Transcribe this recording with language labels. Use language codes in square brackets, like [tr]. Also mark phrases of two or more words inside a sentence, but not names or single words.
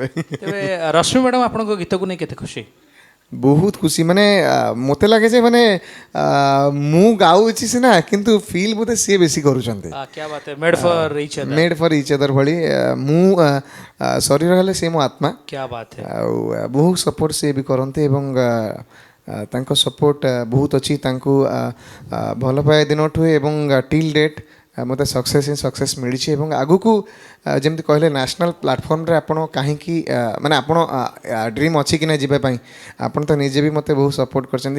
[or] ତେବେ ରଶ୍ମି ମ୍ୟାଡ଼ାମ୍ ଆପଣଙ୍କ ଗୀତକୁ ନେଇ କେତେ ଖୁସି? ବହୁତ ଖୁସି, ମାନେ ମୋତେ ଲାଗେ ଯେ ମାନେ ମୁଁ ଗାଉଛି ସିନା କିନ୍ତୁ ଫିଲ୍ ବୋଧେ ସିଏ ବେଶୀ କରୁଛନ୍ତି। [hi] क्या बात है, [en] made for each other. made for each other [or] ଭଳି। ମୁଁ ଶରୀର ହେଲେ ସେ ମୋ ଆତ୍ମା, [hi] क्या बात है। [or] ଆଉ ବହୁତ ସପୋର୍ଟ ସିଏ ବି କରନ୍ତି ଏବଂ ତାଙ୍କ ସପୋର୍ଟ ବହୁତ ଅଛି ତାଙ୍କୁ ଭଲ ପାଇବା ଦିନଠୁ ଏବଂ [en] till date [or] ମୋତେ ସକ୍ସେସ୍ ହିଁ ସକ୍ସେସ୍ ମିଳିଛି। ଏବଂ ଆଗକୁ ଯେମିତି କହିଲେ [en] national platformରେ [or] ଆପଣ କାହିଁକି ମାନେ ଆପଣ ଡ୍ରିମ୍ ଅଛି କି ନା ଯିବା ପାଇଁ, ଆପଣ ତ ନିଜେ ବି ମୋତେ ବହୁତ ସପୋର୍ଟ କରିଛନ୍ତି।